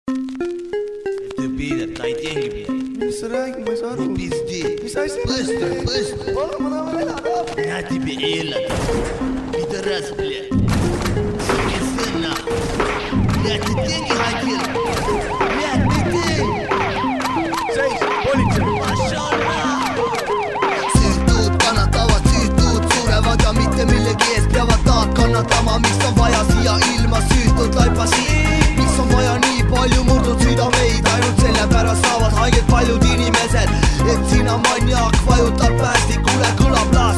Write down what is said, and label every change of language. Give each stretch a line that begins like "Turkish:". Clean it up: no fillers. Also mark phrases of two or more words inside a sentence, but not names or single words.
Russian: Пидор, дай деньги, блядь.
Estonian: Mis sa räägid, ma ei saa aru.
Russian: Не пизди.
Estonian: Mis asja?
Russian: Быстро.
Estonian: Palun, ma tahan veel elada.
Russian: На тебе Элла. Пидорас, блядь. Суки сын, нахуй. Блядь, ты деньги хотел? Блядь, ты деньги.
Estonian: Seis, politsei.
Russian: Пошел нахуй.
Estonian: Süütud kannatavad, süütud surevad ja mitte millegi eest peavad nad kannatama. Miks on vaja siia ilma süütud laipasi? Miks on vaja nii palju murdud südameid? Ainult sellepärast saavad haiget paljud inimesed, et sina maniak vajutab päästikule, kõlab lask.